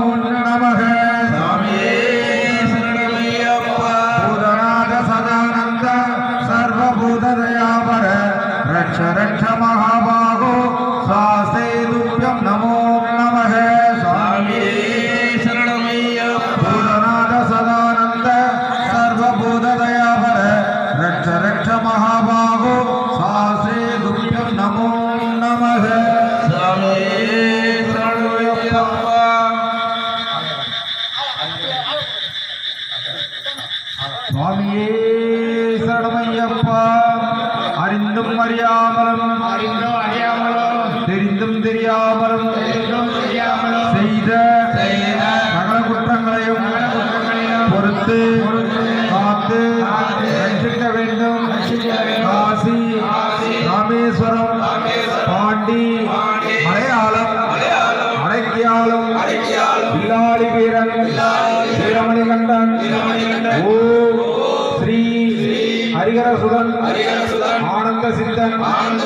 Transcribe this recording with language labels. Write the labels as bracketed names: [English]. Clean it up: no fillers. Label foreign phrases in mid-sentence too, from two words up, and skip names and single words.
[Sanskrit] नमः स्वामी शरणमय्यप्पा भूतनाथ सदानन्द सर्वभूतदयापर रक्ष रक्ष महाबाहो शास्त्रे तुभ्यं नमो नमः स्वामी शरणमय्यप्पा भूतनाथ सदानन्द सर्वभूतदयापर रक्ष रक्ष महाबाहो शास्त्रे तुभ्यं नमो नमः स्वामी शरणमय्यप्पा स्वामी शरणमय्यप्पा [Tamil] அறிந்தும் அறியாமலும் தெரிந்தும் தெரியாமலும் செய்த சகல குற்றங்களையும் பொறுத்து காத்து ரட்சிக்க வேண்டும் காசி ராமேஸ்வரம் பாண்டி மலையாளம் அடைக்கியாளம் வில்லாளி வீரன் வீரமணிகண்டன் ஓம் ஸ்ரீ ஹரிகரசுதன் ஆனந்த சித்தன்